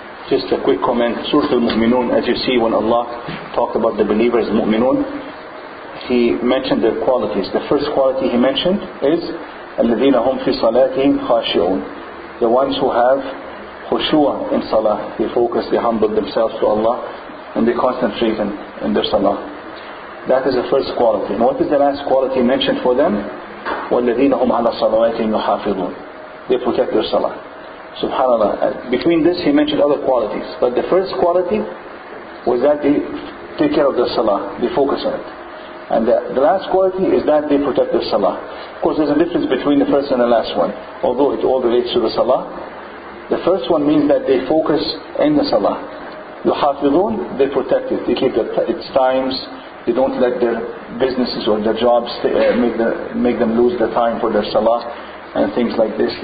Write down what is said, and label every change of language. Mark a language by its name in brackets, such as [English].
[English] Just a quick comment. Surat Al-Moominoon, as you see, when Allah talked about the believers, Mu'minun, He mentioned their qualities. The first quality He mentioned is [Arabic] الَّذِينَ هُمْ فِي صَلَاتِهِمْ خَاشِعُونَ, [English] the ones who have khushu' in salah. They focus, they humble themselves to Allah, and they concentrate in their salah. That is the first quality. And what is the last quality mentioned for them? [Arabic] وَالَّذِينَ هُمْ عَلَى صَلَوَاتِهِمْ يُحَافِظُونَ, [English] they protect their salah. Subhanallah. Between this He mentioned other qualities, but the first quality was that they take care of their salah, they focus on it. And the last quality is that they protect their salah. Of course, there's a difference between the first and the last one, although it all relates to the salah. The first one means that they focus in the salah. Yuhafidun, they protect it, they keep its times, they don't let their businesses or their jobs make them lose the time for their salah and things like this.